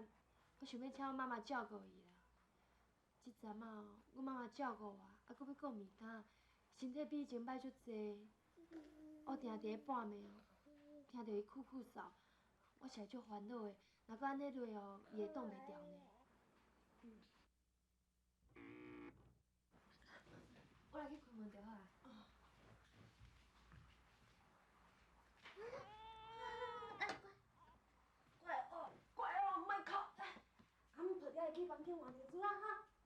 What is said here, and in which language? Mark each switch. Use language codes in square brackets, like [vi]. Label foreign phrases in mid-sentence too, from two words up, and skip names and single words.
[nan] 我想要请我妈妈照顾伊啦。即阵啊，我妈妈照顾我，还搁要顾物件，身体比以前歹足济。我定伫咧半暝哦，听到伊哭哭扫，我实在足烦恼的。若搁安尼落哦，伊会冻袂牢呢。我来去开门就好啊。乖哦，莫哭。阿姆抱爹去房间换尿纸啊哈。